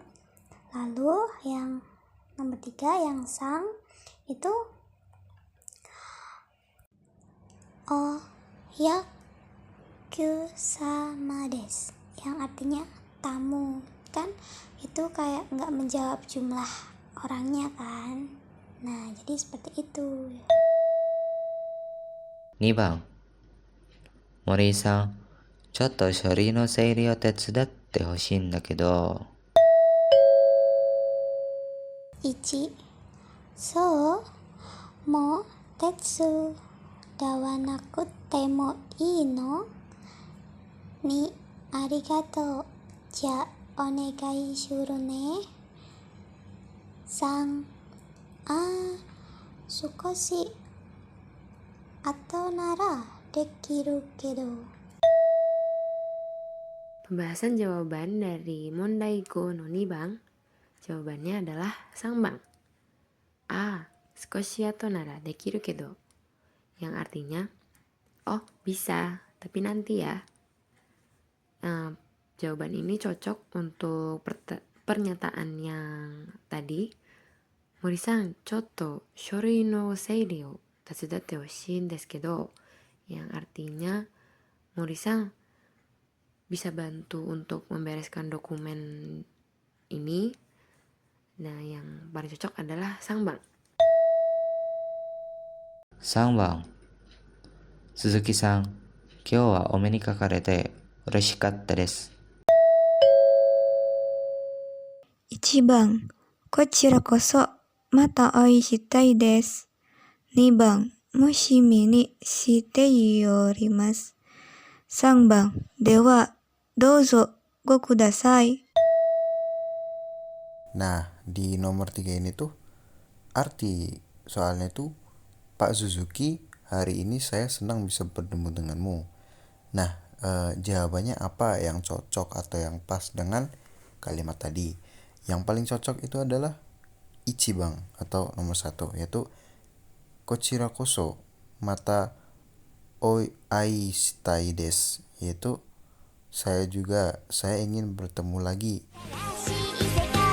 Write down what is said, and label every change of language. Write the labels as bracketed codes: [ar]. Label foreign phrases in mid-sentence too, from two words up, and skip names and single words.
[id] Lalu yang nomor 3 yang sang itu [ja] お客様です, [id] yang artinya tamu kan. Itu kayak gak menjawab jumlah orangnya kan. Nah, jadi seperti itu. [ja] 2 番、森井さん、ちょっと書類の整理を手伝ってほしいんだけど。 1そうもう手伝わなくてもいいの2ありがとうじゃあお願いするね3少し後ならできるけど [id] Pembahasan jawaban dari [ja] 問題5の2番. [id] Jawabannya adalah sangbang. A. [ja] 少し後ならできるけど. [id] Yang artinya, oh bisa, tapi nanti ya. Nah, jawaban ini cocok untuk pernyataan yang tadi. [ja] 森さん、ちょっと書類の整理を手伝ってほしいですけど. [id] Yang artinya, Mori-san bisa bantu untuk membereskan dokumen ini. Nah, yang paling cocok adalah sangbang. [ja] 3 番、鈴木さん、今日はお目にかかれて嬉しかったです。 1番、こちらこそまたお会いしたいです。2番、楽しみにしております。3番、ではどうぞごください。 [id] Nah, di nomor 3 ini tuh arti soalnya tuh, Pak Suzuki, hari ini saya senang bisa bertemu denganmu. Nah, jawabannya apa yang cocok atau yang pas dengan kalimat tadi? Yang paling cocok itu adalah ichibang atau nomor 1, yaitu [ja] こちらこそまたお会いしたいです, [id] yaitu saya ingin bertemu lagi.